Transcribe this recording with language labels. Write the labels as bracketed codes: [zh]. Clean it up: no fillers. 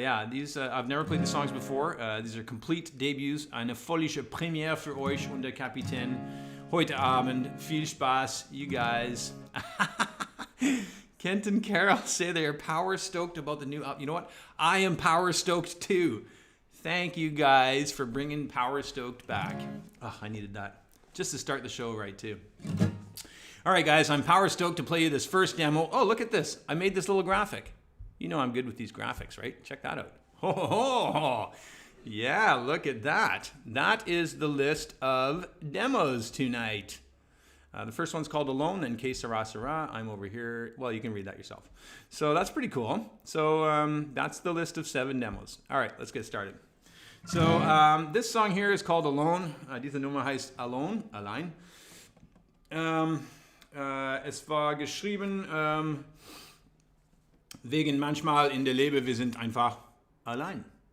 [en] These I've never played the songs before. These are complete debuts. [de] Eine völlige Premiere für euch und der Kapitän heute Abend. Viel Spaß, [en] you guys. Kent and Carol say they are power stoked about the new album. You know what? I am power stoked too. Thank you guys for bringing power stoked back. Oh, I needed that just to start the show right too. All right, guys, I'm power stoked to play you this first demo. Oh, look at this. I made this little graphic. You know I'm good with these graphics, right? Check that out. Oh, yeah, look at that. That is the list of demos tonight. The first one's called Alone, then Que Sera Sera. I'm over here. Well, you can read that yourself. So that's pretty cool. So that's the list of 7 demos. All right, let's get started. So this song here is called Alone. [de] Diese Nummer heißt Alone, allein. Es war geschrieben wegen manchmal in der Leben, wir sind einfach allein.